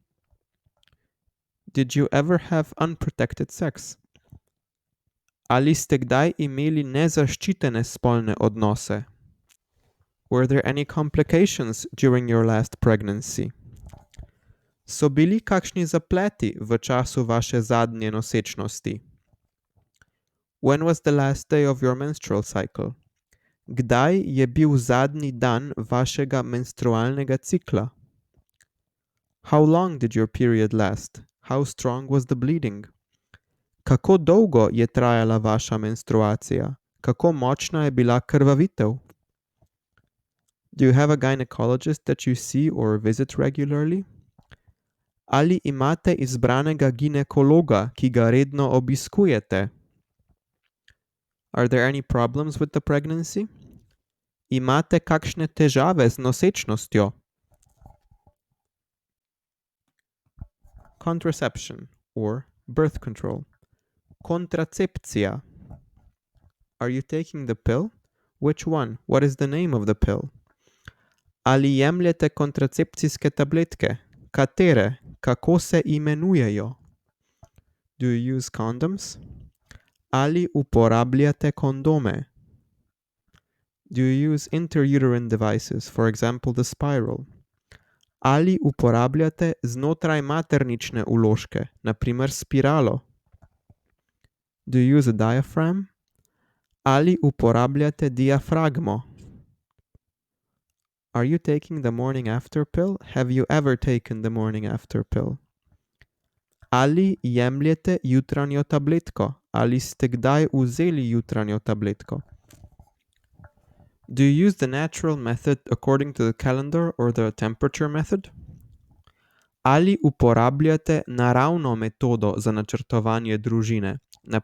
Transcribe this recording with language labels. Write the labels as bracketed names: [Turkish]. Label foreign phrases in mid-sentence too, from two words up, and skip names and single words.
[English] Did you ever have unprotected sex? [Slovenian] Ali ste kdaj imeli nezaščitene spolne odnose? [English] Were there any complications during your last pregnancy? [Slovenian] So bili kakšni zapleti v času vaše zadnje nosečnosti? [English] When was the last day of your menstrual cycle? [Slovenian] Kdaj je bil zadnji dan vašega menstrualnega cikla? [English] How long did your period last? How strong was the bleeding? [Slovenian] Kako dolgo je trajala vaša menstruacija? Kako močna je bila krvavitev? [English] Do you have a gynecologist that you see or visit regularly? [Slovenian] Ali imate izbranega ginekologa, ki ga redno obiskujete? [English] Are there any problems with the pregnancy? [Slovenian] Imate kakšne težave z nosečnostjo? [English] Contraception or birth control. Kontracepcija. Are you taking the pill? Which one? What is the name of the pill? [Slovenian] Ali jemljete kontracepcijske tabletke? Katere? Kako se imenujejo? [English] Do you use condoms? [Slovenian] Ali uporabljate kondome? [English] Do you use interuterine devices, for example the spiral? [Slovenian] Ali uporabljate znotraj maternične vložke, na primer spiralo? [English] Do you use a diaphragm? [Slovenian] Ali uporabljate diafragmo? [English] Are you taking the morning after pill? Have you ever taken the morning after pill? [Slovenian] Ali jemljete jutranjo tabletko? Ali ste kdaj vzeli jutranjo tabletko? [English] Do you use the natural method according to the calendar or the temperature method? [Slovenian] Ali uporabljate naravno metodo za načrtovanje družine?